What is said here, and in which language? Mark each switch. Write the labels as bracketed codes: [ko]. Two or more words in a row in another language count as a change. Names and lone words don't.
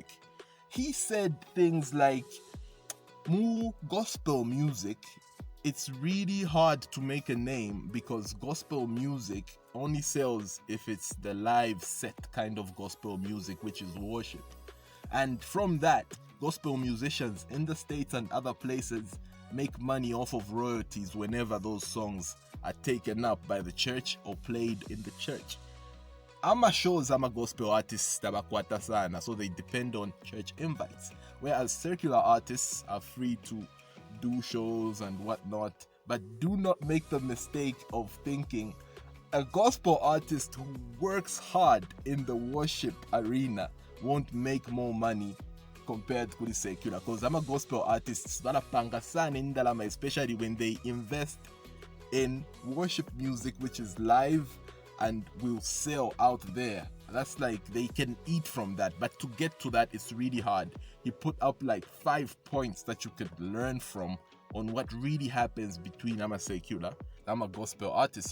[en] He said things like, mu gospel music, it's really hard to make a name because gospel music only sells if it's the live set kind of gospel music, which is worship. And from that, gospel musicians in the States and other places make money off of royalties whenever those songs are taken up by the church or played in the church. [bem] Ama shows ama [en] gospel artists [bem] tabakwata sana, [en] so they depend on church invites, whereas circular artists are free to do shows and whatnot. But do not make the mistake of thinking a gospel artist who works hard in the worship arena won't make more money compared to the secular, because I'm a gospel artists [bem] banapanga sana indalama, [en] especially when they invest in worship music which is live and will sell out there. That's like they can eat from that, but to get to that it's really hard. He put up like 5 points that you could learn from on what really happens between I'm a secular, I'm a gospel artist.